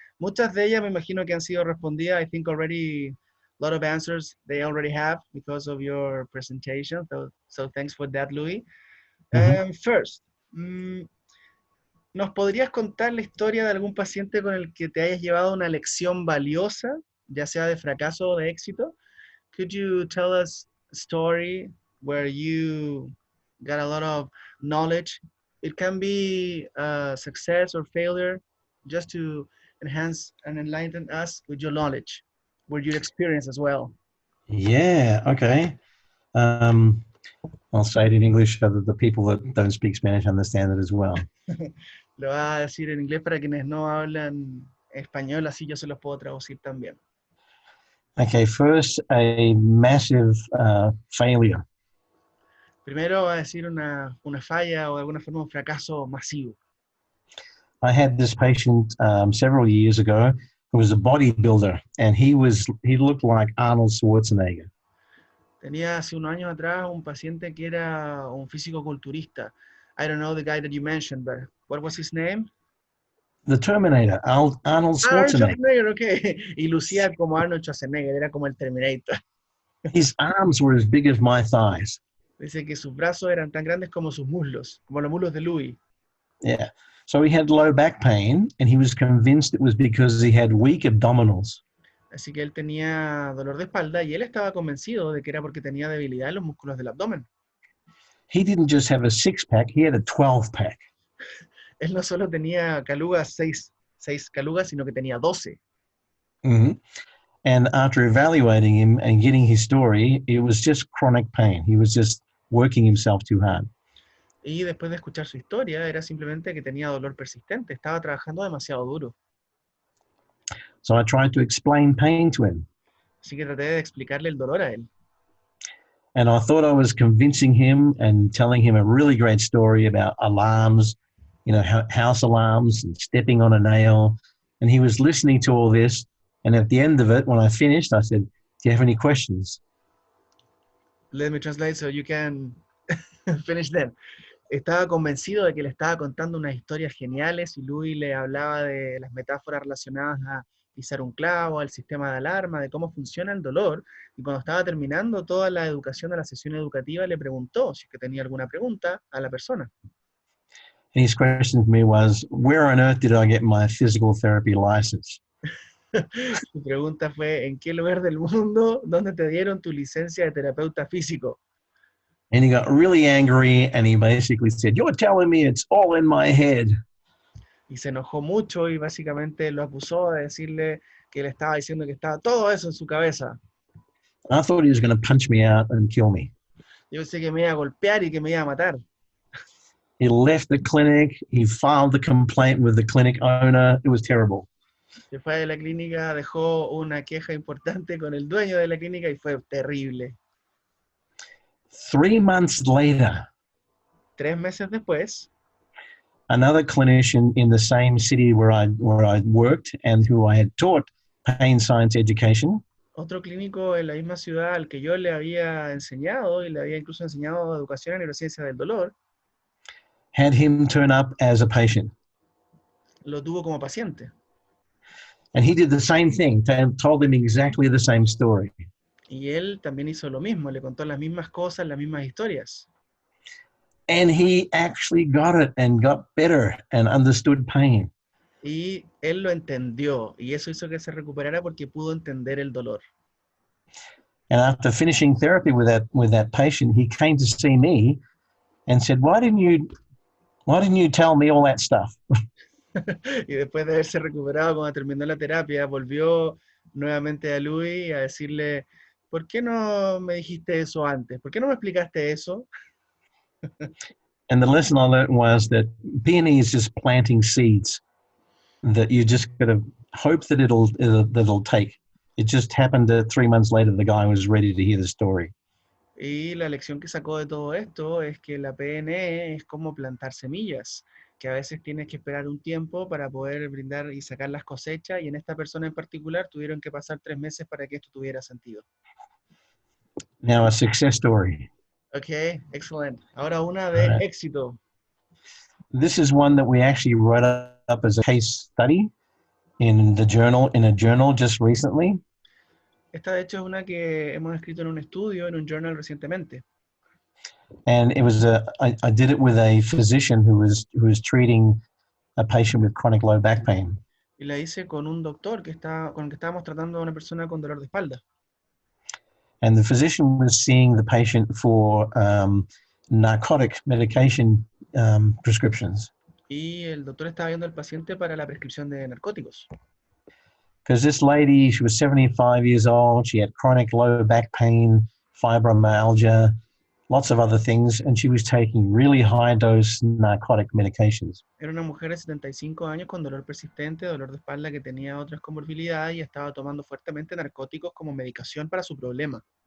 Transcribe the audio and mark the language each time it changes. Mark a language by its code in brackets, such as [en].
[es] Muchas de ellas me imagino que han sido respondidas. [en] I think already a lot of answers they already have because of your presentation, so thanks for that, Luis. Mhm. [es] First, ¿nos podrías contar la historia de algún paciente con el que te hayas llevado una lección valiosa, ya sea de fracaso o de éxito? [en] Could you tell us a story where you got a lot of knowledge? It can be success or failure, just to enhance and enlighten us with your knowledge, with your experience as well. Yeah. Okay. Um, I'll say it in English so that the people that don't speak Spanish understand it as well. [es] Lo va a decir en inglés para quienes no hablan español, así yo se los puedo traducir también. [en] Okay. First, a massive failure. [es] Primero va a decir una falla o de alguna forma un fracaso masivo. [en] I had this patient several years ago who was a bodybuilder, and he looked like Arnold Schwarzenegger. [es] Tenía hace unos años atrás un paciente que era un físico-culturista. [en] I don't know the guy that you mentioned, but what was his name? The Terminator, Arnold Arnold Schwarzenegger. [es] Schwarzenegger, ok. Y lucía como Arnold Schwarzenegger, era como el Terminator. [en] His arms were as big as my thighs. [es] Dice que sus brazos eran tan grandes como sus muslos, como los muslos de Louis. [en] Yeah. So he had low back pain, and he was convinced it was because he had weak abdominals. [es] Así que él tenía dolor de espalda y él estaba convencido de que era porque tenía debilidad en los músculos del abdomen. [en] He didn't just have a six pack, he had a 12 pack. [es] Él no solo tenía calugas, seis calugas, sino que tenía 12. Mm-hmm. [en] And after evaluating him and getting his story, it was just chronic pain. He was just working himself too hard. [es] Y después de escuchar su historia, era simplemente que tenía dolor persistente, estaba trabajando demasiado duro. [en] So I tried to explain pain to him. [es] Así que traté de explicarle el dolor a él. [en] And I thought I was convincing him and telling him a really great story about alarms, you know, house alarms and stepping on a nail. And he was listening to all this. And at the end of it, when I finished, I said, "Do you have any questions?" Let me translate so you can finish them. [es] Estaba convencido de que le estaba contando unas historias geniales y Louis le hablaba de las metáforas relacionadas a pisar un clavo, al sistema de alarma, de cómo funciona el dolor. Y cuando estaba terminando toda la educación de la sesión educativa, le preguntó si es que tenía alguna pregunta a la persona. [en] And his question to me was, "Where on earth did I get my physical therapy license?" [es] Su pregunta fue, ¿en qué lugar del mundo dónde te dieron tu licencia de terapeuta físico? [en] And he got really angry and he basically said, "You're telling me it's all in my head." [es] Y se enojó mucho y básicamente lo acusó de decirle que le estaba diciendo que estaba todo eso en su cabeza. [en] I thought he was going to punch me out and kill me. [es] Yo pensé que me iba a golpear y que me iba a matar. [en] He left the clinic. He filed the complaint with the clinic owner. It was terrible. [es] Se fue de la clínica, dejó una queja importante con el dueño de la clínica y fue terrible. [en] 3 months later, [es] 3 meses después, [en] another clinician in the same city where I worked and who I had taught pain science education [es] otro clínico en la misma ciudad al que yo le había enseñado y le había incluso enseñado educación en neurociencia del dolor, [en] had him turn up as a patient. [es] lo tuvo como paciente. [en] And he did the same thing, told him exactly the same story. [es] Y él también hizo lo mismo, le contó las mismas cosas, las mismas historias. [en] And he actually got it and got better and understood pain. [es] Y él lo entendió, y eso hizo que se recuperara porque pudo entender el dolor. [en] And after finishing therapy with that patient, he came to see me and said, why didn't you tell me all that stuff?" [es] Y después de haberse recuperado, cuando terminó la terapia, volvió nuevamente a Louis a decirle, ¿por qué no me dijiste eso antes? ¿Por qué no me explicaste eso? [en] And the lesson I learned was that PNE is just planting seeds that you just got to hope that it'll take. It just happened that 3 months later, the guy was ready to hear the story. [es] Y la lección que sacó de todo esto es que la PNE es como plantar semillas, que a veces tienes que esperar un tiempo para poder brindar y sacar las cosechas, y en esta persona en particular tuvieron que pasar 3 meses para que esto tuviera sentido. [en] Now, a success story. [es] Ok, excelente. Ahora una [en] All [es] de [en] right. [es] éxito. [en] This is one that we actually wrote up as a case study in a journal just recently. [es] Esta de hecho es una que hemos escrito en un estudio, en un journal recientemente. [en] And it was I did it with a physician who was treating a patient with chronic low back pain. [es] Y la hice con un doctor con el que estábamos tratando a una persona con dolor de espalda. [en] And the physician was seeing the patient for narcotic medication prescriptions. [es] Y el doctor estaba viendo al paciente para la prescripción de narcóticos. [en] Because this lady, she was 75 years old, she had chronic low back pain, fibromyalgia, lots of other things, and she was taking really high dose narcotic medications. [es] Era una mujer de 75 años con dolor persistente, dolor de espalda que tenía otras comorbilidades y estaba tomando fuertemente narcóticos como medicación para su problema.